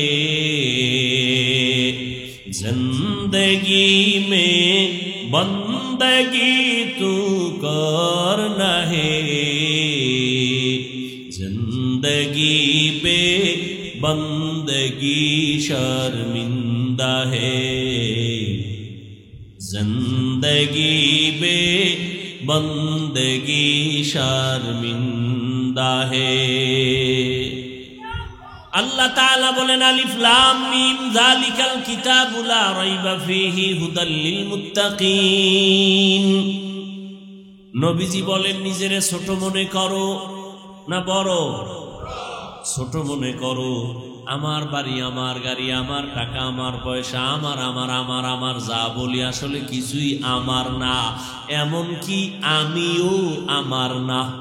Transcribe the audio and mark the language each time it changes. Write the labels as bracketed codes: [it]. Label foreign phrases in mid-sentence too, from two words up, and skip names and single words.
[hi] जिंदगी में बंदगी तू करना है, जिंदगी पे बंदगी शर्मिंदा है, जिंदगी पे बंदगी शर्मिंदा है। [ar] الله تعالى बोलेन الم ذلك الكتاب لا ريب فيه هدى للمتقين. [bn] নবীজি বলেন নিজেরে ছোট মনে করো না বড়? ছোট মনে করো। আমার বাড়ি, আমার গাড়ি, আমার টাকা, আমার পয়সা, আমার আমার আমার আমার যা বলি আসলে কিছুই আমার না, এমন কি আমিও আমার না।